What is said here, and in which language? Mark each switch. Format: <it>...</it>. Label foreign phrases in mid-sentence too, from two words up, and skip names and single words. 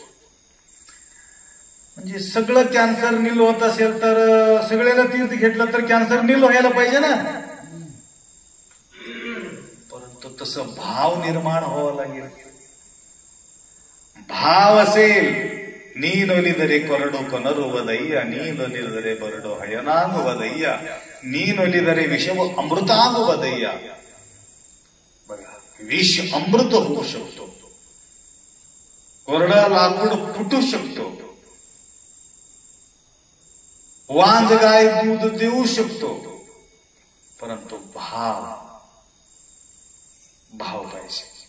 <mr>म्हणजे सगळं कॅन्सर नील होत असेल तर सगळ्याला तीर्थ घेतलं तर कॅन्सर नील व्हायला पाहिजे ना. परंतु तसं भाव निर्माण व्हावं लागेल. भाव असेल</mr> <kn>ನೀನೊಲಿದರೆ ಕೊರಡು ಕೊನರುವುದಯ್ಯ ನೀನೊಲಿದರೆ ಬರಡು ಹಯನಾಗುವುದಯ್ಯ ನೀನೊಲಿದರೆ ವಿಷವ ಅಮೃತಾಗುವುದಯ್ಯ.</kn> <mr>बघा विष अमृत होऊ शकतो, कोरडा लाकूड फुटू शकतो, वांज गाय दूध देऊ शकतो, परंतु भाव पाहिजे.</mr>